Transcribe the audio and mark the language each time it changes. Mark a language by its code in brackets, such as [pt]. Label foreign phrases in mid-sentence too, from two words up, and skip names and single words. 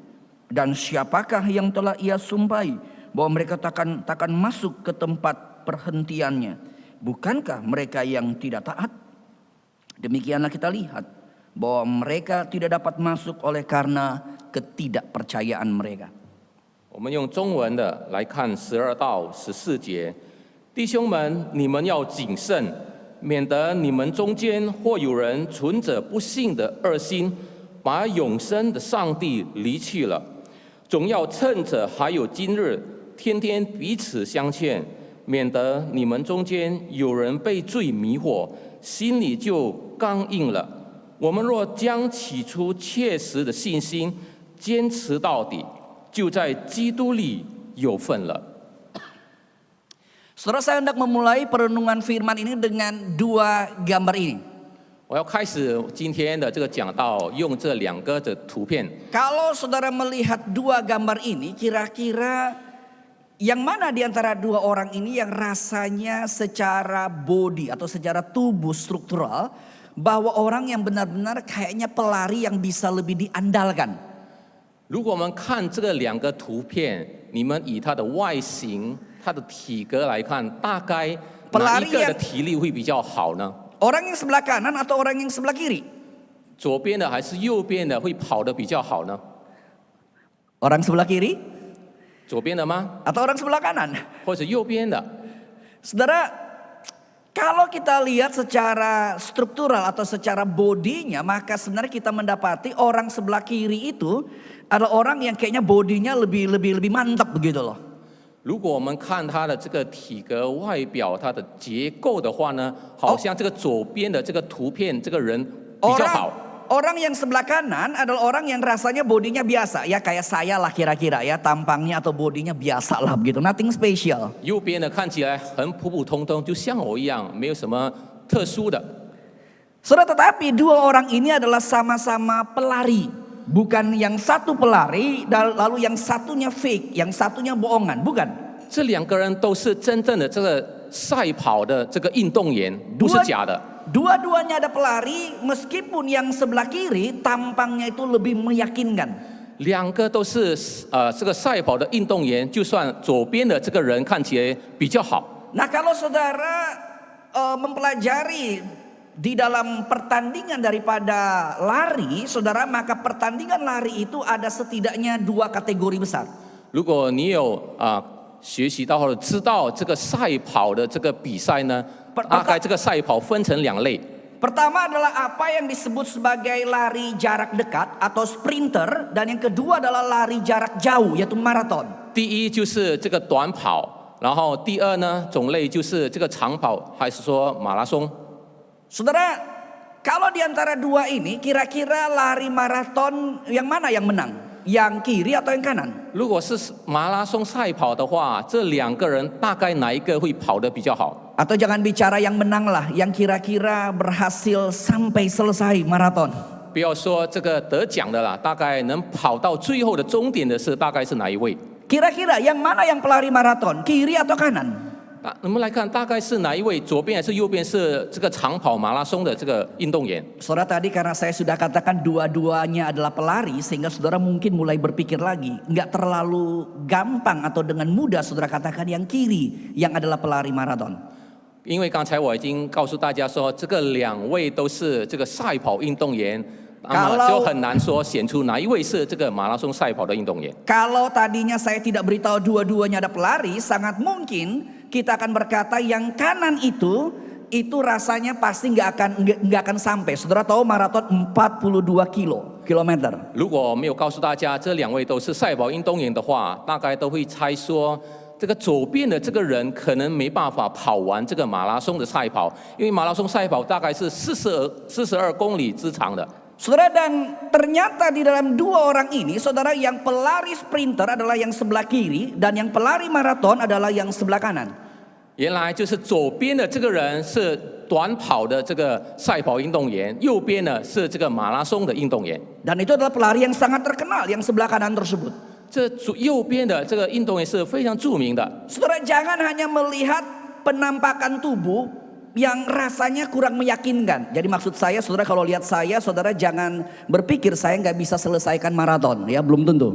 [id] Dan siapakah yang telah ia sumpahi bahwa mereka takkan masuk ke tempat perhentiannya? Bukankah mereka yang tidak taat? Demikianlah kita lihat bahwa mereka tidak dapat masuk oleh karena ketidakpercayaan mereka. [zh] 我们用中文的来看12到14节，弟兄们，你们要谨慎，免得你们中间或有人存着不信的恶心，把永生的上帝离弃了。总要趁着还有今日，天天彼此相劝，免得你们中间有人被罪迷惑，心里就刚硬了。我们若将起初切实的信心坚持到底，就在基督里有份了。 [id] Saudara, saya hendak memulai perenungan firman ini dengan dua gambar ini. [zh] 我要开始今天的这个讲道，用这2个的图片。 [id] Kalau saudara melihat dua gambar ini, kira-kira yang mana di antara dua orang ini yang rasanya secara body atau secara tubuh struktural bahwa orang yang benar-benar kayaknya pelari yang bisa lebih diandalkan? [zh] 如果我们看这个2个图片，你们以它的外形、它的体格来看，大概哪一个的体力会比较好呢？ [id] Orang yang sebelah kanan atau orang yang sebelah kiri? [zh] 左边的还是右边的会跑得比较好呢？ [id] Orang sebelah kiri [zh] 左边的吗？ [id] atau orang sebelah kanan? [zh] 或者右边的？ [id] Saudara, kalau kita lihat secara struktural atau secara bodinya, maka sebenarnya kita mendapati orang sebelah kiri itu adalah orang yang kayaknya bodinya lebih mantap begitu loh. [zh] 如果我们看它的这个体格、外表、它的结构的话呢，好像这个左边的这个图片，这个人比较好。 [id] Orang yang sebelah kanan adalah orang yang rasanya bodinya biasa, ya kayak saya lah kira-kira ya, tampangnya atau bodinya biasa lah begitu, [en] nothing special. [zh] 右边的看起来很普普通通，就像我一样，没有什么特殊的。 [id] Saudara, tetapi dua orang ini adalah sama-sama pelari. Bukan yang satu pelari lalu yang satunya fake, yang satunya bohongan, bukan. [zh] 这2个人都是真正的这个赛跑的这个运动员，不是假的。 [id] Dua-duanya ada pelari, meskipun yang sebelah kiri tampangnya itu lebih meyakinkan. [zh] 2 个都是这个赛跑的运动员，就算左边的这个人看起来比较好。 [id] Nah, kalau saudara mempelajari di dalam pertandingan daripada lari, saudara, maka pertandingan lari itu ada setidaknya 2 kategori besar. [zh] 如果你有学习到或者知道这个赛跑的这个比赛呢，大概这个赛跑分成2类。 [id] Pertama adalah apa yang disebut sebagai lari jarak dekat atau sprinter, dan yang kedua adalah lari jarak jauh yaitu maraton. [zh] 第一就是这个短跑，然后第二呢种类就是这个长跑，还是说马拉松。 [id] Saudara, kalau di antara dua ini kira-kira lari maraton yang mana yang menang? Yang kiri atau yang kanan? [zh] 如果是马拉松赛跑的话，这2个人大概哪一个会跑得比较好？ [id] Atau jangan bicara yang menang lah, yang kira-kira berhasil sampai selesai maraton. [zh] 不要说这个得奖的啦，大概能跑到最后的终点的是大概是哪一位？ [id] Kira-kira yang mana yang pelari maraton? Kiri atau kanan? [zh] 我们来看，大概是哪一位？左边还是右边是这个长跑马拉松的这个运动员？ [id] Saudara, tadi karena saya sudah katakan dua-duanya adalah pelari, sehingga saudara mungkin mulai berpikir lagi. Nggak terlalu gampang atau dengan mudah saudara katakan yang kiri yang adalah pelari maraton. [zh] 因为刚才我已经告诉大家说，这个2位都是这个赛跑运动员，那么就很难说选出哪一位是这个马拉松赛跑的运动员。 [id] Kalau tadinya saya tidak beritahu dua-duanya ada pelari, sangat mungkin kita akan berkata yang kanan itu rasanya pasti nggak akan sampai. Saudara tahu maraton 42 kilometer. [zh] 如果没有告诉大家这2位都是赛跑运动员的话，大概都会猜说，这个左边的这个人可能没办法跑完这个马拉松的赛跑，因为马拉松赛跑大概是42公里之长的。 [id] Saudara, dan ternyata di dalam dua orang ini, saudara, yang pelari sprinter adalah yang sebelah kiri dan yang pelari maraton adalah yang sebelah kanan. [zh] 原来就是左边的这个人是短跑的这个赛跑运动员，右边呢是这个马拉松的运动员。 [id] Dan itu adalah pelari yang sangat terkenal yang sebelah kanan tersebut. [zh] 这右边的这个运动员是非常著名的。 [id] Saudara, jangan hanya melihat penampakan tubuh yang rasanya kurang meyakinkan. Jadi maksud saya, saudara, kalau lihat saya, saudara jangan berpikir saya nggak bisa selesaikan maraton, ya belum tentu.